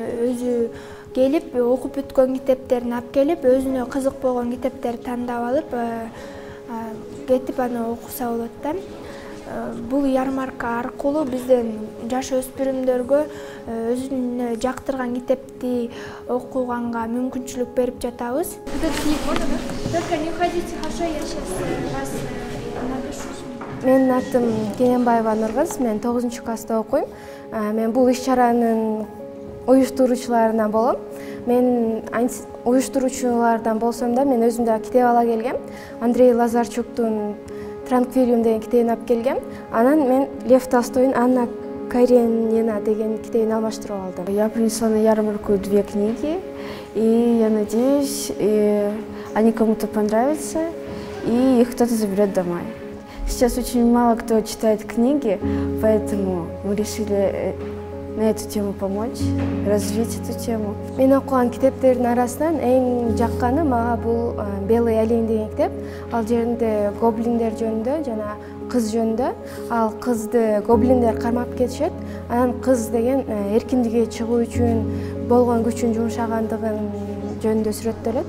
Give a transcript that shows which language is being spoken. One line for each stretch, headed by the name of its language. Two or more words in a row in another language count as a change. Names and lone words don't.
Kyrgyz: өзү келип, окуп бүткөн китептерин алып келип, өзүнө кызык болгон китептерди тандап алып, кетип аны окуса болот да. Бул ярмарка аркылуу бизден жаш өспүрүмдөргө өзүнө жактырган китепти окуганга мүмкүнчүлүк берип жатабыз.
Russian: Только не уходите, хорошо, я сейчас вас напишу.
Kyrgyz: Менин атым Кененбаева Нургыз, мен 9-класста окуйм. Мен бул иш-чаранын уюштуруучуларынан болом. Мен уюштуруучулардан болсом да, мен өзүм да китеп ала келгем. Андрей Лазарчуктун «Транквилиум» деген китебин алып келгем. Анан мен Лев Толстойдун «Анна Каренина» деген китебин алмаштырып алдым.
Russian: Я принесла на ярмарку 2 книги, и я надеюсь, они кому-то понравятся, и их кто-то заберет домой. Сейчас очень мало кто читает книги, поэтому мы решили на эту тему помочь, развить эту тему.
Kyrgyz: Мен окуган китептердин арасынан эң жакканы мага бул «Белый олень» деген китеп. Ал жеринде гоблиндер жөнүндө жана кыз жөнүндө. Ал кызды гоблиндер кармап кетишет. Анан кыз деген эркиндикке чыгуу үчүн болгон күчүн жумшагандыгын жөнүндө сүрөттөлөт.